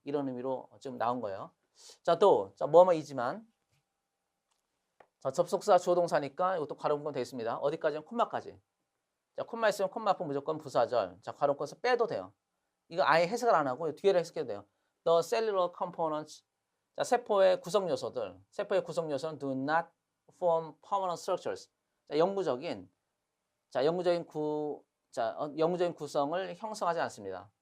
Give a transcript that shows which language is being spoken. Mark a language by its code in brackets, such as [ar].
[ko] 이런 의미로 지금 나온 거예요. 자, 또, 자, 뭐뭐이지만, 자, 접속사 주어 동사니까 이것도 괄호 묶으면 되겠습니다. 어디까지는 콤마까지. 자, 콤마 있으면 콤마 앞은 무조건 부사절. 자, 괄호 묶어서 빼도 돼요. 이거 아예 해석을 안 하고 뒤에를 해석해도 돼요. [en] The cellular components. [ko] 자, 세포의 구성 요소들. 세포의 구성 요소는 [en] do not form permanent structures. [ko] 자, 영구적인 구성을 형성하지 않습니다.